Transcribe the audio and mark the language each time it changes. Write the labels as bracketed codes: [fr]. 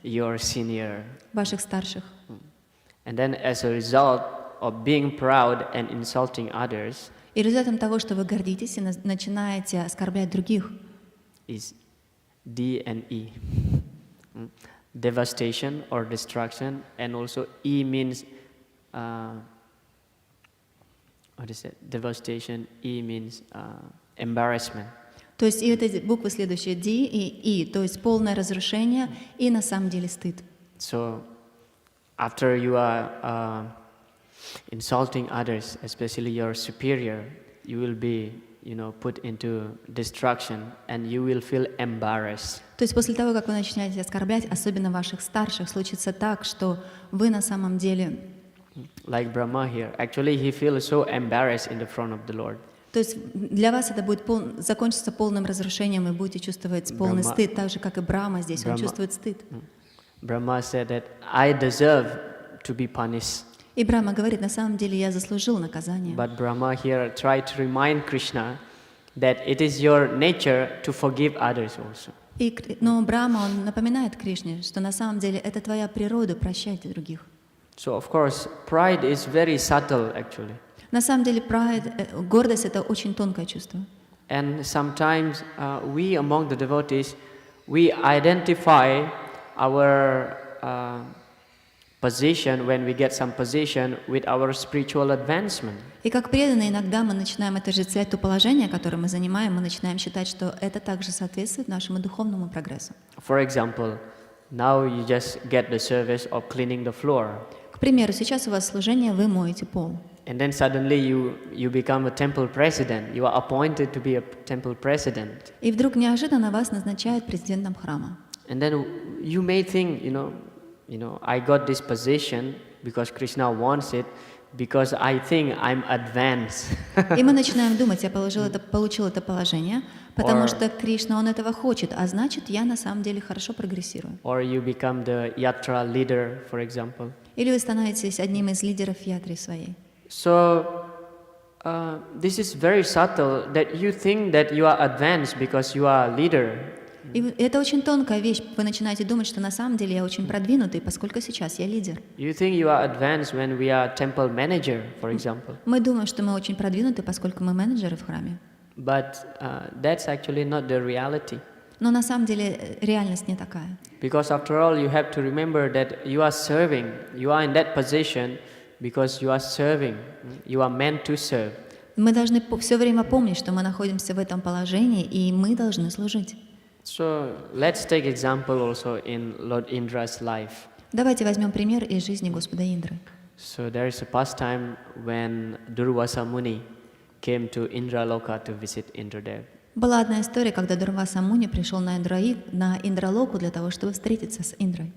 [en] you're senior. [ru] ваших старших. [en] And then as a result of being proud and insulting others [ru] И результатом того, что вы гордитесь и начинаете оскорблять других, [en] is D and E. Devastation or destruction, and also E means what is it? Devastation. E means embarrassment. [ru] то есть и эти буквы следующие D и E, то есть полное разрушение и на самом деле стыд. [en] So after you are insulting others, especially your superior, you will be, put into destruction, and you will feel embarrassed. [ru] То есть после того, как вы начинаете оскорблять, особенно ваших старших, случится так, что вы на самом деле... [en] Like Brahma here, actually he feels so embarrassed in the front of the Lord. [ru] То есть для вас это будет закончиться полным разрушением, и будете чувствовать полный стыд, так же, как и Брахма здесь, он чувствует стыд. [en] Brahma said that I deserve to be punished. [ru] И Брахма говорит, на самом деле я заслужил наказание. [en] But Brahma here tried to remind Krishna that it is your nature to forgive others also. [ru] Но Брахма, он напоминает Кришне, что на самом деле это твоя природа прощать других. [en] So of course, pride is very subtle actually. [ru] На самом деле гордость — это очень тонкое чувство. [en] And sometimes we among the devotees, we identify our position, when we get some position, with our spiritual advancement. [ru] И как преданные иногда мы начинаем отождествлять то положение, которое мы занимаем, мы начинаем считать, что это также соответствует нашему духовному прогрессу. [en] For example, now you just get the service of cleaning the floor. [ru] К примеру, сейчас у вас служение, вы моете пол. [en] And then suddenly you become a temple president. You are appointed to be a temple president. [ru] И вдруг неожиданно вас назначают президентом храма. [en] And then you may think, I got this position because Krishna wants it, because I think I'm advanced. [ru] И мы начинаем думать, я получил это положение, потому что Кришна, он этого хочет, а значит, я на самом деле хорошо прогрессирую. [en] Or you become the yatra leader, for example. [ru] Или вы становитесь одним из лидеров ятры своей. [en] So this is very subtle that you think that you are advanced because you are a leader. [ru] И это очень тонкая вещь. Вы начинаете думать, что на самом деле я очень продвинутый, поскольку сейчас я лидер. [en] You think you are advanced when we are temple manager, for example. [ru] Мы думаем, что мы очень продвинуты, поскольку мы менеджеры в храме. [en] But that's actually not the reality. [ru] Но на самом деле реальность не такая. [en] Because after all, you have to remember that you are serving. You are in that position because you are serving. You are meant to serve. [ru] Мы должны все время помнить, что мы находимся в этом положении, и мы должны служить. [en] So let's take example also in Lord Indra's life. [ru] Давайте возьмем пример из жизни Господа Индры. [en] So there is a past time when Durvasa Muni came to Indraloka to visit Indradev. [ru] Была одна история, когда Дурваса Муни пришел на Индралоку для того, чтобы встретиться с Индрой.